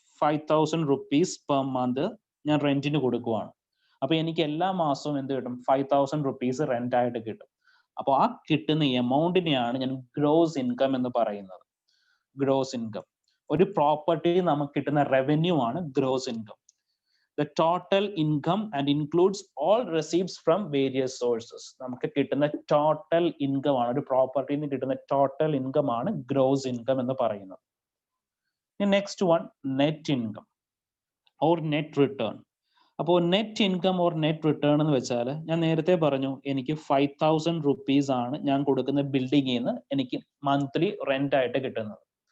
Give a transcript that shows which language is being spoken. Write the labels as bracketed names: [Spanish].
[Malayalam] 5,000 rupees per month ഞാൻ റെന്റിന് കൊടുക്കുവാണ്. അപ്പൊ എനിക്ക് എല്ലാ മാസവും എന്ത് കിട്ടും? 5,000 rupees റെന്റ് ആയിട്ട് കിട്ടും. അപ്പോൾ ആ കിട്ടുന്ന എമൗണ്ടിനെയാണ് ഞാൻ ഗ്രോസ് ഇൻകം എന്ന് പറയുന്നത്. ഗ്രോസ് ഇൻകം, ഒരു പ്രോപ്പർട്ടി നമുക്ക് കിട്ടുന്ന റവന്യൂ ആണ് gross income. [English] The total income and includes all receipts from various sources. [Malayalam] നമുക്ക് കിട്ടുന്ന ടോട്ടൽ ഇൻകം ആണ്, ഒരു പ്രോപ്പർട്ടിയിൽ നിന്ന് കിട്ടുന്ന ടോട്ടൽ ഇൻകം ആണ് ഗ്രോസ് ഇൻകം എന്ന് പറയുന്നത്. [English] Next one, net income or net return. [Malayalam] അപ്പോൾ net income or net return എന്ന് വെച്ചാൽ ഞാൻ നേരത്തെ പറഞ്ഞു, എനിക്ക് 5,000 rupees ആണ് ഞാൻ കൊടുക്കുന്ന ബിൽഡിങ്ങിൽ നിന്ന് എനിക്ക് മന്ത്ലി റെന്റ് ആയിട്ട് കിട്ടുന്നത്.